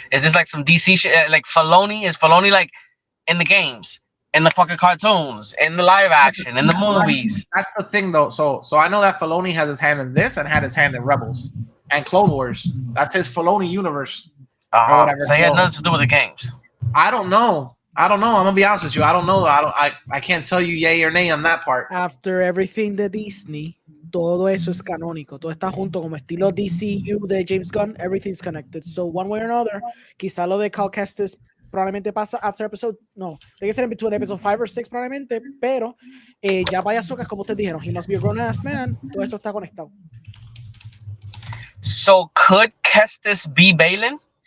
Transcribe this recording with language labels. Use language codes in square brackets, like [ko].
[en] Is this like some DC shit? Like Filoni? Is Filoni like in the games, in the fucking cartoons, in the live action, in the movies? That's the thing, though. So I know that Filoni has his hand in this and had his hand in Rebels and Clone Wars. That's his Filoni universe. So he has nothing to do with the games. I don't know. I'm gonna be honest with you. I don't know. I can't tell you yay or nay on that part. After everything [es] de Disney, todo eso es canónico. Todo está junto como estilo DCU de James Gunn. [en] Everything's connected. So one way or another, [es] quizá lo de Cal Kestis probablemente pasa [en] after episode, [es] no, tiene que ser en [en] between episode 5 or 6 [es] probablemente, pero ya vaya Ahsoka, como ustedes dijeron, [en] he must be a grown ass man, [es] todo esto está conectado. [en] So could Kestis be Balin?